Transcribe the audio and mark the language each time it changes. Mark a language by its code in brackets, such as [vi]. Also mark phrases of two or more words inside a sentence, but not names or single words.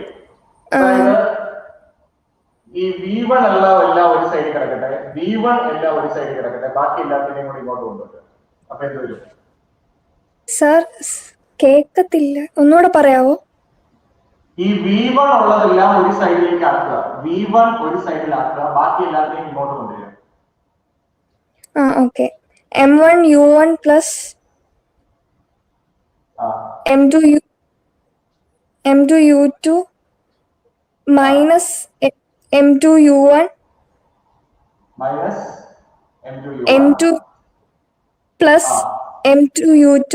[ml] അതായത് ഈ V1 എല്ലാം ഒരു സൈഡിൽ കിടക്കട്ടെ, V1 എല്ലാം ഒരു സൈഡിൽ കിടക്കട്ടെ, ബാക്കി എല്ലാത്തിനെയും കൂടി ഇങ്ങോട്ട് കൊണ്ടുവരും. അപ്പൊ എന്ത് വരും? സർ കേക്കത്തില്ല, ഒന്നുകൂടെ പറയാവോ? ഈ V1 ഉള്ളതെല്ലാം ഒരു സൈഡിലേക്ക് ആക്കുക, V1 ഒരു സൈഡിലാക്കുക, ബാക്കി എല്ലാത്തിനെയും ഇങ്ങോട്ട് കൊണ്ടുവരിക. ഓക്കെ. [en] M1 U1 plus M2 U2 minus M2 U1 minus M2 M2 plus M2 U2